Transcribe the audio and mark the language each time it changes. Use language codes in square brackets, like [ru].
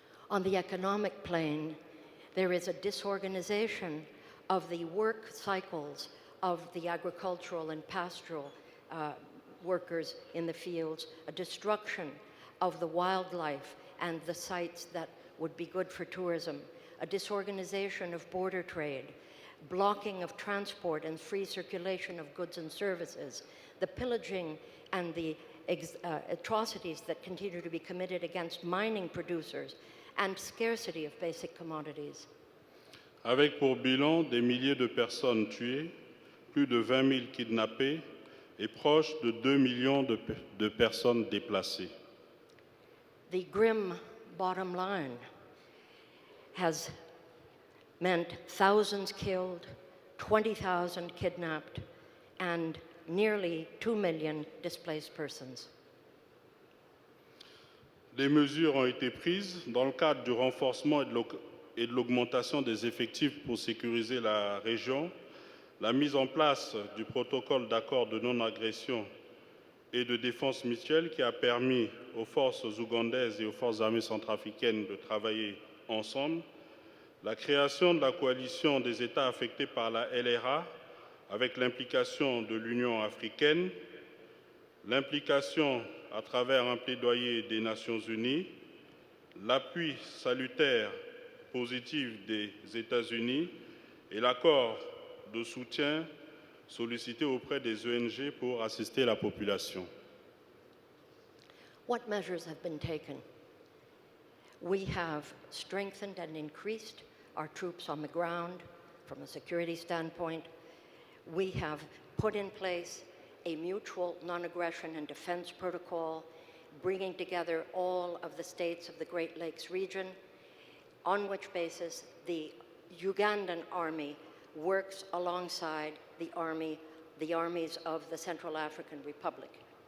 [en] On the economic plane, there is a disorganization of the work cycles of the agricultural and pastoral workers in the fields, a destruction of the wildlife and the sites that would be good for tourism, a disorganization of border trade, blocking of transport and free circulation of goods and services, the pillaging and the atrocities that continue to be committed against mining producers, and scarcity of basic commodities. [fr] Avec pour bilan des milliers de personnes tuées, plus de 20 000 kidnappés et proche de 2 millions de personnes déplacées. [en] The grim bottom line has meant thousands killed, 20,000 kidnapped, and nearly 2 million displaced persons. [fr] Des mesures ont été prises dans le cadre du renforcement et de l'augmentation des effectifs pour sécuriser la région, la mise en place du protocole d'accord de non-agression et de défense mutuelle qui a permis aux forces ougandaises et aux forces armées centrafricaines de travailler ensemble, la création de la coalition des États affectés par la LRA avec l'implication de l'Union africaine, l'implication à travers un plaidoyer des Nations unies, l'appui salutaire positif des États-Unis et l'accord de soutien sollicité auprès des ONG pour assister la population. [en] What measures have been taken? We have strengthened and increased our troops on the ground from a security standpoint. We have put in place a mutual non-aggression and defense protocol, bringing together all of the states of the Great Lakes region, on which basis the Ugandan army works alongside the armies of the Central African Republic,